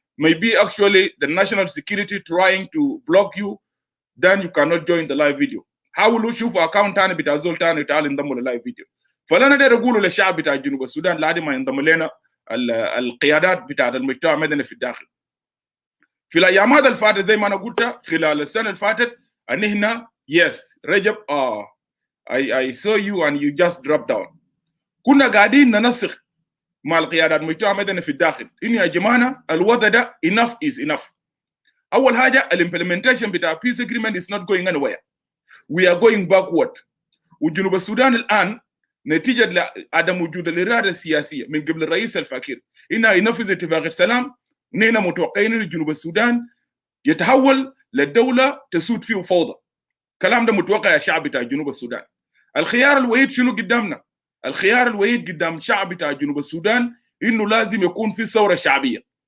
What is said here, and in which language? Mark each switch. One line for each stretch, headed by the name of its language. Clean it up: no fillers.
English: Maybe actually the national security trying to block you, then you cannot join the live video.
Arabic: حاولوا شوفوا اكونت ثاني بتاع زول ثاني وتعالوا انضموا لللايف فيديو. فانا داير اقول للشعب بتاع جنوب السودان لحد ما ينضم لنا القيادات بتاع المجتمع المدني في الداخل. في الايام هذا الفاتت زي ما انا قلت خلال السنه اللي فاتت ان هنا yes رجب
English: I saw you and you just dropped down.
Arabic: كنا قاعدين ننسق مع القيادات المجتمع المدني في الداخل ان يا جماعه الوضع ده
English: enough is enough.
Arabic: اول حاجه الامبلمنتيشن بتاع
English: peace agreement is not going anywhere. We are going backward.
Arabic: وجنوب السودان الان نتيجه لعدم وجود الاراده السياسيه من قبل الرئيس الفاكر انه ينفذ اتفاق السلام، نحن متوقعين ان جنوب السودان يتحول للدوله تسود فيه فوضى. الكلام ده متوقع يا شعب بتاع جنوب السودان. الخيار الوحيد شنو قدامنا؟ الخيار الوحيد قدام شعب بتاع جنوب السودان انه لازم يكون في ثوره شعبيه.